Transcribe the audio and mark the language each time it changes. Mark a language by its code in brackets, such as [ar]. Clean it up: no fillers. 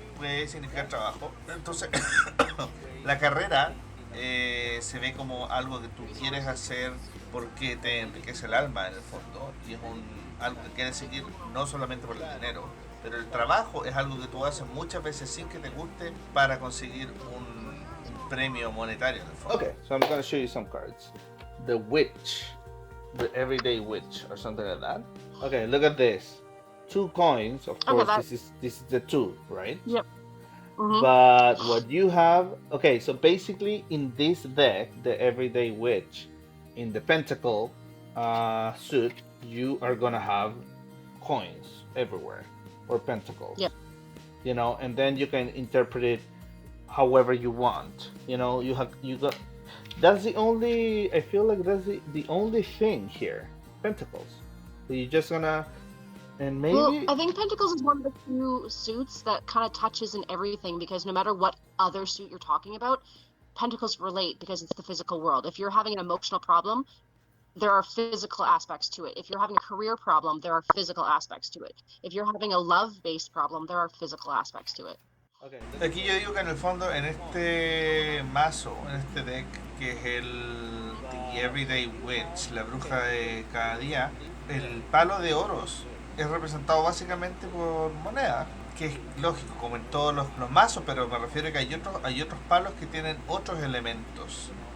[es] puede significar trabajo. Entonces, la carrera se ve como algo que tú quieres hacer porque te enriquece el alma en el fondo y es algo que quieres seguir no solamente por el dinero, pero el trabajo es algo que tú haces muchas veces sin que te guste para conseguir un premio monetario en el fondo. [en] Okay, so I'm gonna show you some cards. The witch, the everyday witch, or something like that. Okay, look at this. 2 coins. Of Okay, course, this is the 2, right? Yep. Mhm. But what you have, okay, so basically in this deck, the everyday witch, in the pentacle suit, you are gonna have coins everywhere, or pentacles. Yep. You know, and then you can interpret it however you want. You know, you got. That's the only. I feel like that's the only thing here. Pentacles. So you're just gonna, and maybe. Well, I think Pentacles is one of the few suits that kind of touches in everything, because no matter what other suit you're talking about, Pentacles relate because it's the physical world. If you're having an emotional problem, there are physical aspects to it. If you're having a career problem, there are physical aspects to it. If you're having a love-based problem, there are physical aspects to it. Okay. [es] Aquí yo digo que en el fondo, en este mazo, en este deck, que es el The Everyday Witch, la bruja de cada día, el palo de Oros es representado básicamente por moneda, que es lógico, como en todos los mazos, pero me refiero a que hay otros palos que tienen otros elementos.